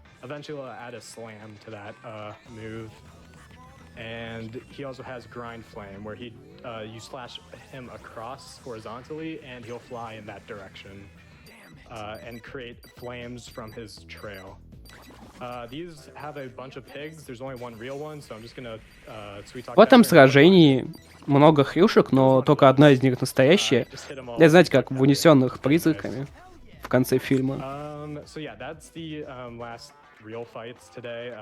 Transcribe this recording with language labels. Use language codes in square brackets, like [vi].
[en] Eventually, he'll add a slam to that move. And he also has Grind Flame, where you slash him across horizontally, and he'll fly in that direction and create flames from his trail. These have a bunch of pigs. There's only one real one, so I'm just gonna sweet talk. [ru] В этом сражении много хрюшек, но только одна из них настоящая. Это, знаете, как в «Унесенных призраками» в конце фильма. [en] So yeah, that's the last real fights today.